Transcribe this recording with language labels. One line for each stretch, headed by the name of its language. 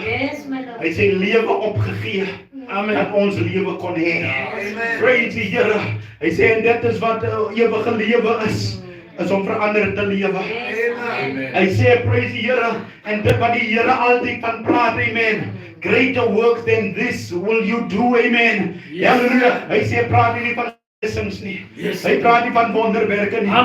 English: Yes, my Lord.
Afrikaans: Hy sê lewe opgegee. Amen. Dat ons lewe kon hê. Praise die Here. Hy sê en dit is wat ewige lewe is om vir ander te lewe. Amen. Hy sê praise die Here en dit wat die Here altyd van praat, amen.
English: Greater works than this will you do, amen. Yes. Halleluja.
Afrikaans: Hy sê praat nie van blessings nie.
English: Yes.
Afrikaans: Hy praat nie van wonderwerke nie.